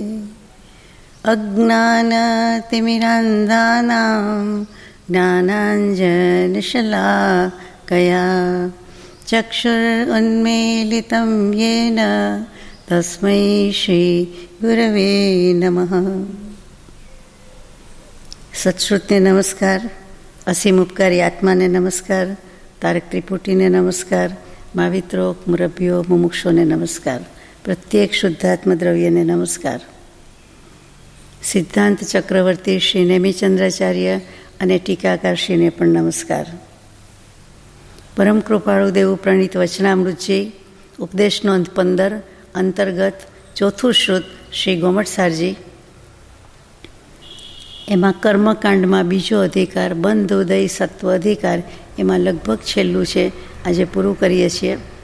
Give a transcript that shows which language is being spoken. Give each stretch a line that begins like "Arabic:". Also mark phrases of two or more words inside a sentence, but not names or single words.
Sanskrit: अज्ञानतिमिरान्धानां ज्ञानाञ्जनशलाकया चक्षुरुन्मीलितं येन तस्मै श्रीगुरवे नमः।
Gujarati: સત્શ્રુતને નમસ્કાર, અસીમ ઉપકારી આત્માને નમસ્કાર, તારક ત્રિપુટીને નમસ્કાર, મહાવિત્રો, મુરબ્બીઓ, મુમુક્ષોને નમસ્કાર, પ્રત્યેક શુદ્ધાત્મ દ્રવ્યને નમસ્કાર. સિદ્ધાંત ચક્રવર્તી શ્રી નેમિચંદ્રાચાર્ય અને ટીકાકારશ્રીને પણ નમસ્કાર. પરમ કૃપાળુ દેવ પ્રણીત વચનામૃતજી ઉપદેશ નોંધ 15 અંતર્ગત ચોથું શ્રુત શ્રી ગોમટસારજી, એમાં કર્મકાંડમાં બીજો અધિકાર બંધ ઉદય સત્વ અધિકાર, એમાં લગભગ છેલ્લું છે, આજે પૂરું કરીએ છીએ.